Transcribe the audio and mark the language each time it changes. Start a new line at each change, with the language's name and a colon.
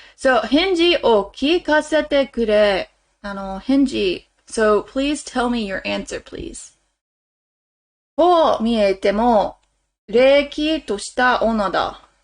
Japanese: So, 返事を聞かせてくれ。返事.
English: So, please tell me your answer, please.
Japanese: こう見えても、れきとした女だ.